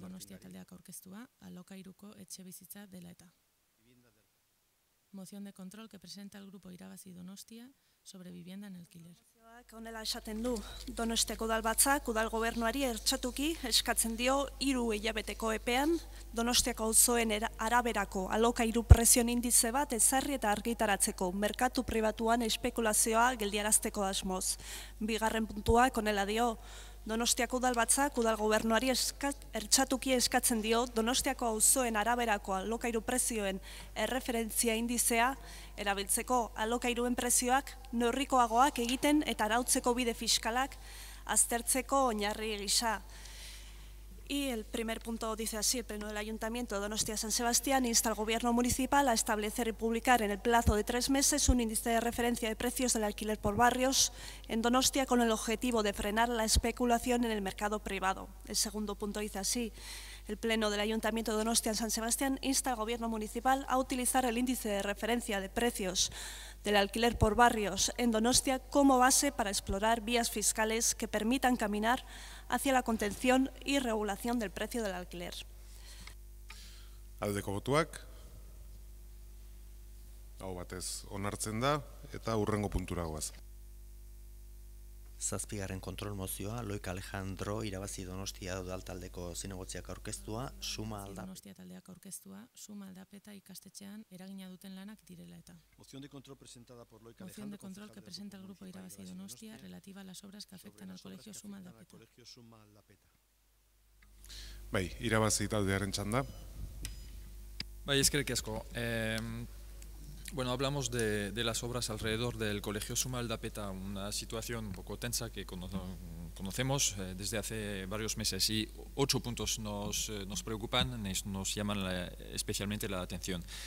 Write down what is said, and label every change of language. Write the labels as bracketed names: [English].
[Basque] Donostia taldeak aurkeztua alokairuko etxebizitza dela eta. Moción de control que presenta el grupo Irabazi Donostia sobre vivienda en alquiler. Honela esaten du, Donostiako udalbatzak udal gobernuari ertxatuki eskatzen dio 3 hilabeteko epean Donostiako auzoen araberako alokairu prezioen indize bat ezarri eta argitaratzeko merkatu pribatuan espekulazioa geldiarazteko asmoz. Bigarren puntuak honela dio, Donostiako udalbatzak udal gobernuari ertxatuki eskatzen dio Donostiako auzoen araberako alokairu prezioen erreferentzia indizea erabiltzeko alokairuen prezioak neurrikoagoak egiten eta arautzeko bide fiskalak aztertzeko oinarri gisa. [Spanish] Y el primer punto dice así: el Pleno del Ayuntamiento de Donostia San Sebastián insta al Gobierno Municipal a establecer y publicar en el plazo de 3 meses un índice de referencia de precios del alquiler por barrios en Donostia con el objetivo de frenar la especulación en el mercado privado. El segundo punto dice así: el Pleno del Ayuntamiento de Donostia San Sebastián insta al Gobierno Municipal a utilizar el índice de referencia de precios del alquiler por barrios en Donostia como base para explorar vías fiscales que permitan caminar hacia la contención y regulación del precio del alquiler. [Basque] Aldeko botuak, hau batez onartzen da, eta hurrengo puntura goaz. Zazpigarren kontrol mozioa, Loik Alejandro irabazi Donostia udaltaldeko zinegotziak aurkeztua, suma aldapeta. Donostia taldeak aurkeztua, suma aldapeta ikastetxean eragina duten lanak direla eta. [Spanish] Moción de control presentada por Loik Alejandro. Moción de control que presenta el grupo Irabazi Donostia relativa a las obras que afectan al colegio Suma Aldapeta. [Basque] Bai, irabazi taldearen txanda. Bai, eskerrik asko. [Spanish] Bueno, hablamos de las obras alrededor del Colegio Sumaldapeta, una situación un poco tensa que conocemos desde hace varios meses, y 8 puntos nos preocupan, nos llaman especialmente la atención.